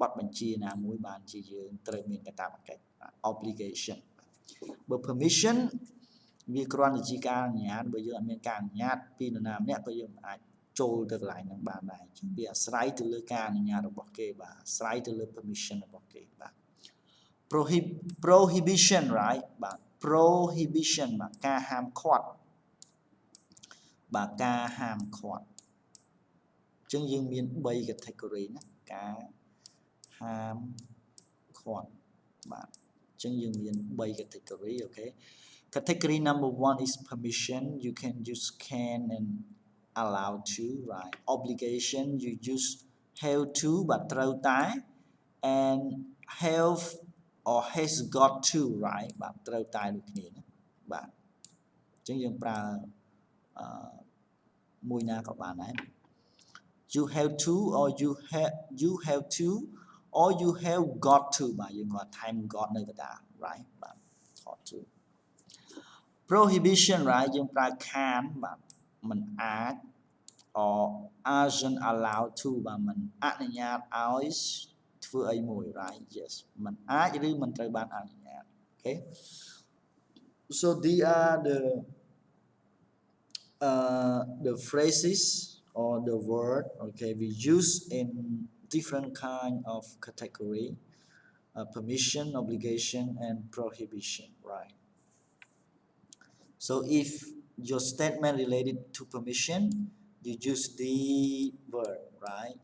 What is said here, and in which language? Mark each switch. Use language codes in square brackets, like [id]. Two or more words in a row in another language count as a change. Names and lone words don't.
[km] ទបញ្ជាណាមួយបានជាយើងត្រូវមានកាតព្វកិច្ច obligation បើ permission វាគ្រាន់តែជាការអនុញ្ញាតបើយើងអត់មានការអនុញ្ញាតពីនរណាម្នាក់ក៏យើងអាចចូលទៅកន្លែងហ្នឹងបានដែរអញ្ចឹងវាអាស្រ័យទៅលើការអនុញ្ញាតរបស់គេបាទអាស្រ័យទៅលើ permission របស់គេបាទ [en] prohibition right [km] បាទ prohibition បាទការហាមឃាត់ បាទការហាមឃាត់អញ្ចឹងយើងមាន3 category ណាការហាមឃាត់បាទអញ្ចឹងយើងមាន3 category អូខេ [en] Category number 1 is permission. You can use can and allow to, right? Obligation, you use have to, but ត្រូវតែ and have or has got to, right? [km] បាទត្រូវតែដូចគ្នាណាបាទអញ្ចឹងយើងប្រើមួយណាក៏បានដែរ [en] You have to or you have to or you have got to [km] បាទយើងគាត់ [en] time got [km] នៅកណ្ដាល right បាទ [en] got to prohibition right [km] យើងប្រើ can បាទមិនអាច [en] or aren't allowed to [km] បាទមិនអនុញ្ញាតឲ្យធ្វើអីមួយ [en] right yes [km] មិនអាចឬមិនត្រូវបានអនុញ្ញាត [en] okay so these are the phrases or the word okay we use in different kind of category permission obligation and prohibition right So if your statement related to permission, you use the word, right?